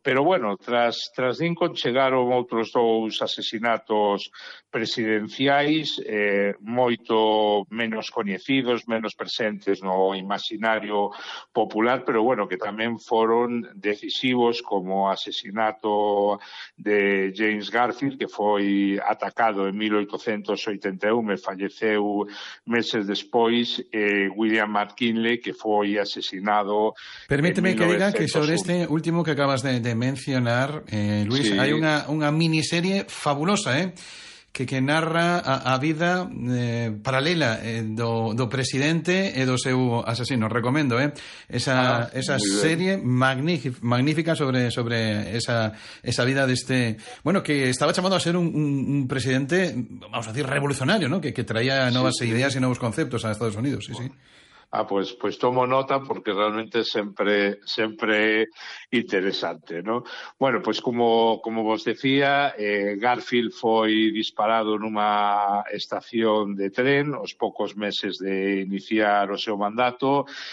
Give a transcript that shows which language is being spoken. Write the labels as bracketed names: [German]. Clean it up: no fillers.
[Galician] Pero bueno, tras Lincoln chegaron outros dous asesinatos presidenciais, moito menos coñecidos, menos presentes no imaginario popular, pero bueno, que tamén foron decisivos, como o asesinato de James Garfield, que foi atacado en 1881 e falleceu meses despois, William McKinley, que foi asesinado. Permíteme que diga que sobre este último que acabas de mencionar, Luis, sí, hai unha miniserie fabulosa, que narra a vida paralela do presidente e do seu asesino. Recomendo, esa serie magnífica sobre esa vida deste, bueno, que estaba chamado a ser un presidente, vamos a decir, revolucionario, ¿no? Que traía novas ideas y nuevos conceptos a Estados Unidos. Sí, bueno. Sí. [Spanish] Ah, pues tomo nota porque realmente siempre, siempre interesante, ¿no? [Galician] Bueno, pues como vos decía, Garfield foi disparado nunha estación de tren os poucos meses de iniciar o seu mandato.